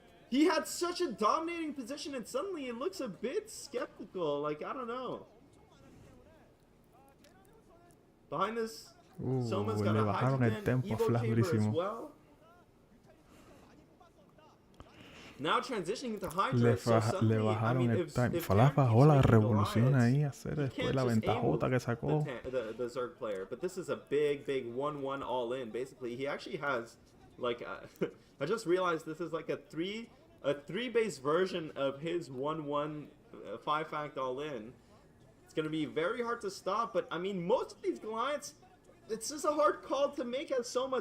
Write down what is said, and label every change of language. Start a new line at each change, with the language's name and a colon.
English: He had such a dominating position, and suddenly it looks a bit skeptical. Like, I don't know. Behind this, Soma's got a Hydrogen Evo chamber as well. Now transitioning into Hydra,
Spanish: le bajaron el time. Flash bajó la revolución ahí a hacer después la ventajota que sacó.
English: The Zerg player, but this is a big 1-1 all in. Basically, he actually has, like, I just realized this is like a three base version of his 1-1 5-fact all in. It's gonna be very hard to stop, but I mean, most of these Goliaths, it's just a hard call to make as Soma.